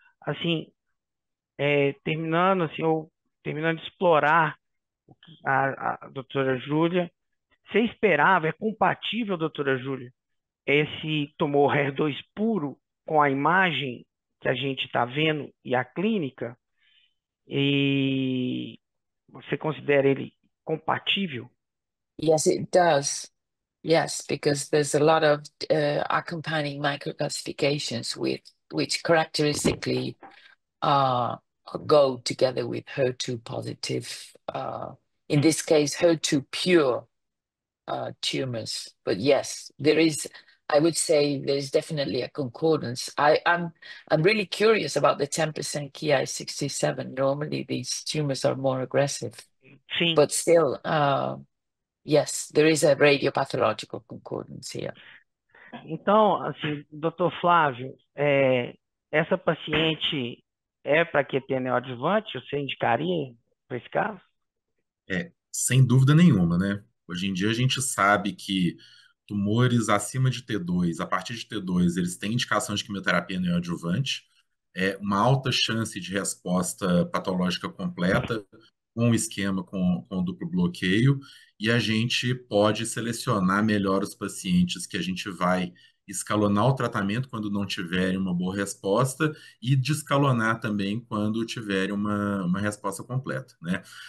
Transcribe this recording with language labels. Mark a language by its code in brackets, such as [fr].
[pt] Assim, terminando de explorar a doutora Júlia, você esperava, é compatível, doutora Júlia, esse tumor HER2 puro com a imagem que a gente está vendo e a clínica? E você considera ele compatível? [en] Yes, it does. Yes, because there's a lot of accompanying microcalcifications which characteristically go together with HER2 positive, in this case, HER2 pure tumors. But yes, I would say there's definitely a concordance. I'm really curious about the 10% Ki67. Normally these tumors are more aggressive, [pt] Sim. [en] but still, yes, there is a radiopathological concordance here. [pt] Então, assim, doutor Flávio, essa paciente é para QT neoadjuvante? Você indicaria para esse caso? Sem dúvida nenhuma, né? Hoje em dia a gente sabe que tumores acima de T2, a partir de T2, eles têm indicação de quimioterapia neoadjuvante, uma alta chance de resposta patológica completa, com o esquema com duplo bloqueio, e a gente pode selecionar melhor os pacientes que a gente vai escalonar o tratamento quando não tiverem uma boa resposta e descalonar também quando tiverem uma resposta completa, né?